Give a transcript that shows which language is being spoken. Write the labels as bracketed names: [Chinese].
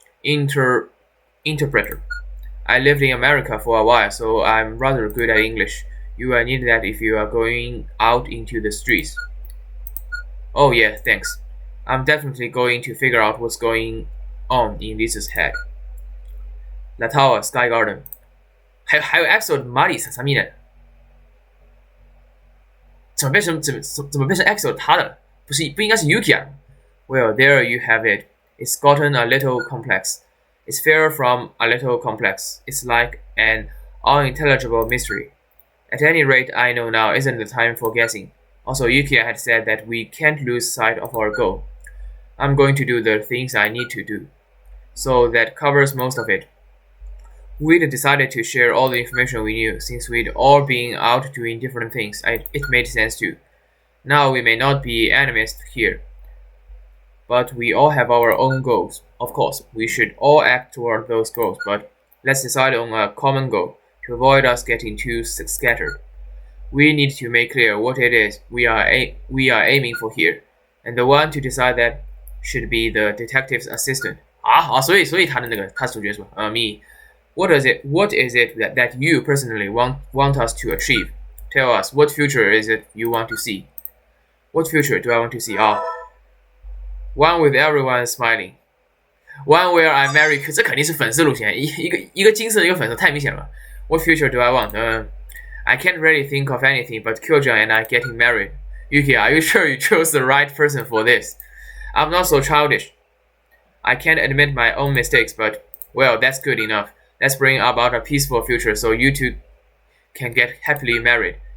[English] Interpreter. I lived in America for a while, so I'm rather good at English. You will need that if you are going out into the streets. Oh yeah, thanks. I'm definitely going to figure out what's going on in Lisa's head. The Tower, Sky Garden. [Chinese] 还有 episode 马里啥咪的？怎么变成 episode 他的了？不应该是 Yuki 啊 [English] ？Well, there you have it. It's gotten a little complex. It's far from a little complex. It's like an unintelligible mystery. At any rate, I know now isn't the time for guessing. Also, Yuki had said that we can't lose sight of our goal. I'm going to do the things I need to do. So that covers most of it. We'd decided to share all the information we knew, since we'd all been out doing different things. It made sense too. Now we may not be enemies here, but we all have our own goals. Of course, we should all act toward those goals, but let's decide on a common goal, to avoid us getting too scattered. We need to make clear what it is we are aiming for here, and the one to decide that should be the detective's assistant. [Chinese] 所以他的那个他主角说me. [English] What is it that you personally want us to achieve? Tell us, what future is it you want to see? What future do I want to see? One with everyone smiling. One where I marry. [Chinese] 这肯定是粉丝路线，一个金色的一个粉色，太明显了。 [English] What future do I want? I can't really think of anything but Kyojan and I getting married. Yuki, are you sure you chose the right person for this? I'm not so childish. I can't admit my own mistakes, but, well, that's good enough. Let's bring about a peaceful future so you two can get happily married.